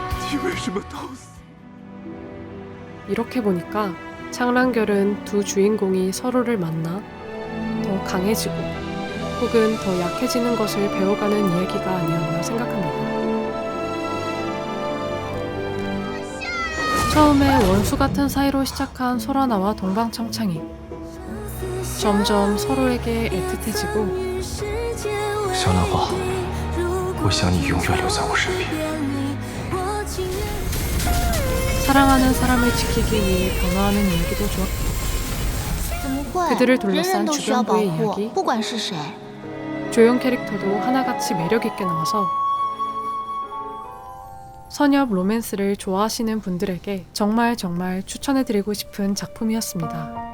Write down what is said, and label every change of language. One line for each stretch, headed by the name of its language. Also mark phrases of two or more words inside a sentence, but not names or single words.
Korean: 이렇게 보니까 창란결은 두 주인공이 서로를 만나 더 강해지고 혹은 더 약해지는 것을 배워가는 이야기가 아니었나 생각합니다. 처음에 원수 같은 사이로 시작한 소라나와 동방청창이 점점 서로에게 애틋해지고
Chinese: 小兰花，我想你永远留在我身边。
Korean: 사랑하는 사람을 지키기 위해 변화하는 이야기도 좋았고 그들을 둘러싼 주변부의 이야기, 조연 캐릭터도 하나같이 매력있게 나와서 선엽 로맨스를 좋아하시는 분들에게 정말 추천해드리고 싶은 작품이었습니다.